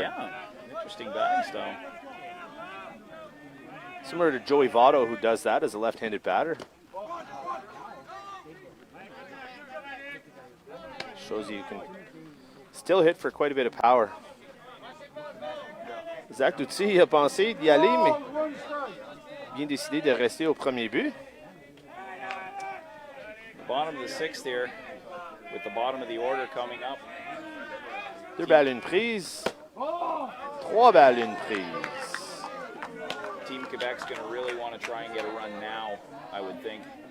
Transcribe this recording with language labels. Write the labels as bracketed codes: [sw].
[en] Yeah, interesting batting style. Similar to Joey Votto, who does that as a left-handed batter. Shows you can still hit for quite a bit of power. [fr] Zach Duty a pensé d'y aller, mais bien décidé de rester au premier but. [en] Bottom of the 6th here, with the bottom of the order coming up. [fr] 2 balles, 1 prise. 3 balles, 1 prise. [en] Team Quebec's going to really want to try and get a run now, I would think.